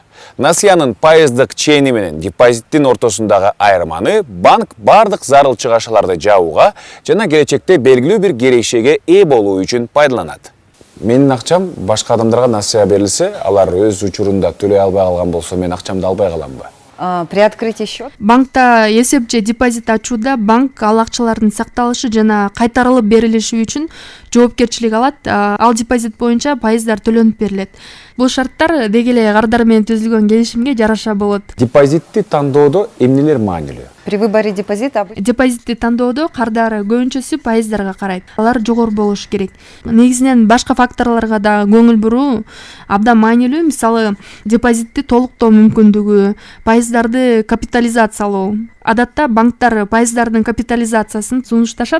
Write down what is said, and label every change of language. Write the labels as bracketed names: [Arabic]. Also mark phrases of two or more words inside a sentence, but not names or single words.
[Kyrgyz] Насыянын пайыздык чейни менен депозиттин ортосундагы айырманы банк бардык зарыл чыгашаларды жабууга жана келечекте белгилүү бир кирешеге ээ болуу үчүн пайдаланат. Менин акчам башка адамдарга насыя берилсе, алар өз учурунда төлөй албай калган болсо, мен акчамды албай каламбы? [Russian] При открытии счета [Kyrgyz] Банкта эсеп же депозит ачууда банк ал акчалардын сакталышы жана кайтарылып берилиши үчүн жоопкерчилик алат. Ал депозит боюнча пайыздар төлөнүп берилет. Бул шарттар деги эле кардар менен түзүлгөн келишимге жараша болот. Депозитти тандоодо эмнелер маанилүү? [Russian] при выборе депозита [Kyrgyz] Депозитти тандоодо кардар көбүнчөсү пайыздарга карайт. Алар жогору болушу керек. Негизинен башка факторлорго да көңүл буруу абдан маанилүү. Мисалы, депозитти толуктоо мүмкүндүгү, пайыздарды капитализациялоо. Адатта банктар пайыздардын капитализациясын сунушташат.